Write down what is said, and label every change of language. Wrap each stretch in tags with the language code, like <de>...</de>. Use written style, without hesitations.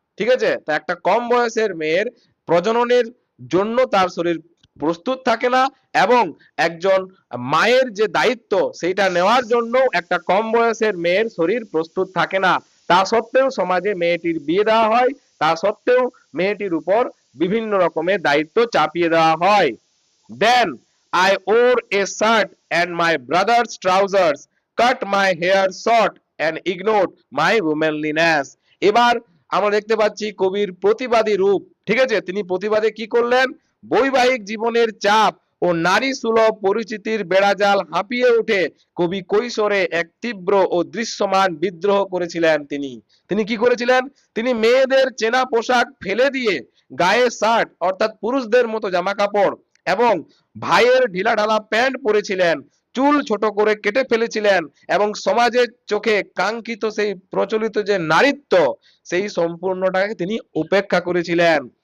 <bn>ঠিক আছে, তা একটা কম বয়সের মেয়ের প্রজননের জন্য তার শরীর প্রস্তুত থাকে না, এবং একজন মায়ের যে দায়িত্ব সেইটা নেওয়ার জন্য একটা কম বয়সের মেয়ের শরীর প্রস্তুত থাকে না। তা সত্ত্বেও সমাজে মেয়েটির বিয়ে দেওয়া হয়, তা সত্ত্বেও মেয়েটির উপর বিভিন্ন রকমের দায়িত্ব চাপিয়ে দেওয়া হয়। দেন</bn> <en>I wore a shirt and my brother's trousers, cut my hair short and ignored my womanliness.</en> <bn>এবার আমরা দেখতে পাচ্ছি কবির প্রতিবাদী রূপ। ঠিক আছে, তিনি প্রতিবাদে কি করলেন? বৈবাহিক জীবনের চাপ ও নারী সুলভ পরিচিতির বেড়াজাল হাঁপিয়ে উঠে কবি কৈশোরে এক তীব্র ও দৃশ্যমান বিদ্রোহ করেছিলেন। তিনি তিনি কি করেছিলেন? তিনি মেয়েদের চেনা পোশাক ফেলে দিয়ে গায়ে শার্ট অর্থাৎ পুরুষদের মতো জামা কাপড় এবং ভাইয়ের ঢিলাঢালা প্যান্ট পরেছিলেন, চুল ছোট করে কেটে ফেলেছিলেন এবং সমাজের চোখে কাঙ্ক্ষিত সেই প্রচলিত যে নারীত্ব সেই সম্পূর্ণটাকে তিনি উপেক্ষা করেছিলেন।</bn>